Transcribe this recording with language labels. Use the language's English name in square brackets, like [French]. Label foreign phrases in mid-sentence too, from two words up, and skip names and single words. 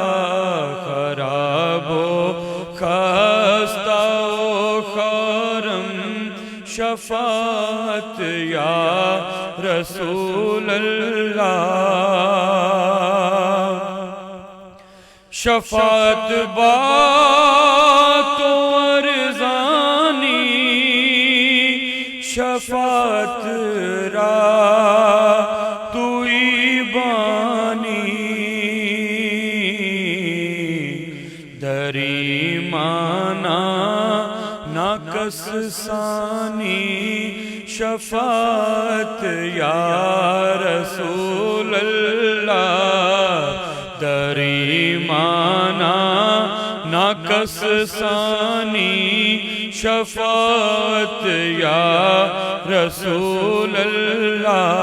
[Persian] خراب و خستہ و خارم شفاعت [Arabic] یا رسول اللہ [Persian] شفاعت بات و ارزانی شفاعت را توئی بانی دری مانا ناکس ثانی شفاعت [Arabic] یا رسول اللہ [Persian] دری مانا ناکس ثانی شفاعت [Arabic] یا رسول اللہ